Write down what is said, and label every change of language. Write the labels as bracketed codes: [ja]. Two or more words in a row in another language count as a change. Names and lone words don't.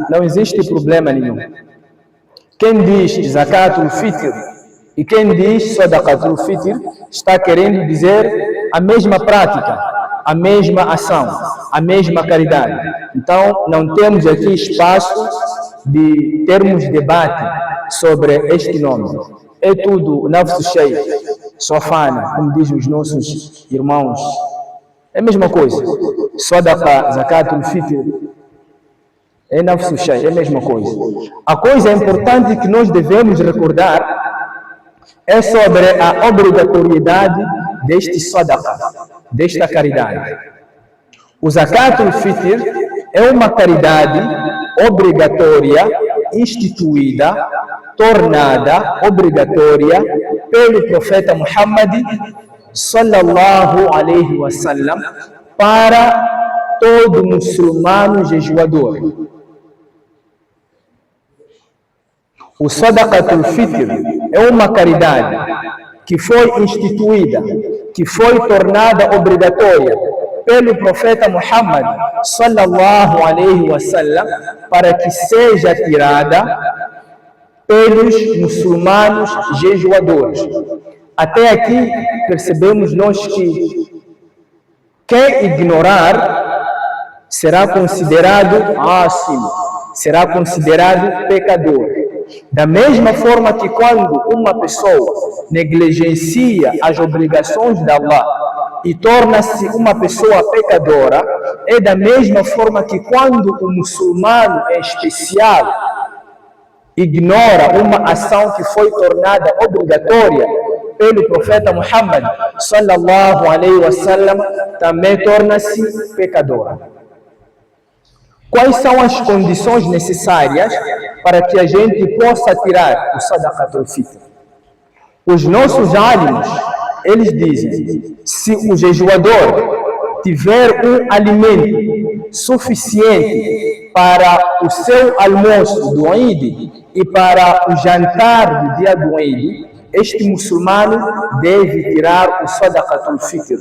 [pt] Não existe problema nenhum. Quem diz Zakatul Fitr e quem diz Sadaqatul Fitr está querendo dizer a mesma prática, a mesma ação, a mesma caridade. Então, não temos aqui espaço de termos debate sobre este nome. É tudo [ar] نفس الشيء, [pt] sofana, como dizem os nossos irmãos. É a mesma coisa. Sadaqa, Zakatul Fitr, é [ar] نفس الشيء, [pt] é a mesma coisa. A coisa importante que nós devemos recordar é sobre a obrigatoriedade deste sadaqa, desta caridade. O Zakatul Fitr é uma caridade obrigatória, instituída, tornada obrigatória pelo profeta Muhammad [ar] صلى الله عليه وسلم [pt] para todo muçulmano jejuador. O Sadaqatul Fitr é uma caridade que foi instituída, que foi tornada obrigatória pelo profeta Muhammad [ar] صلى الله عليه وسلم [pt] para que seja tirada pelos muçulmanos jejuadores. Até aqui percebemos nós que quem ignorar será considerado ásim, será considerado pecador. Da mesma forma que quando uma pessoa negligencia as obrigações de Allah e torna-se uma pessoa pecadora, é da mesma forma que quando o muçulmano em especial ignora uma ação que foi tornada obrigatória pelo profeta Muhammad [ar] صلى الله عليه وسلم, [pt] também torna-se pecadora. Quais são as condições necessárias para que a gente possa tirar o Sadaqatul Fitr? Os nossos alims, eles dizem, se o jejuador tiver um alimento suficiente para o seu almoço do Eid e para o jantar do dia do Eid, este muçulmano deve tirar o Sadaqatul Fitr.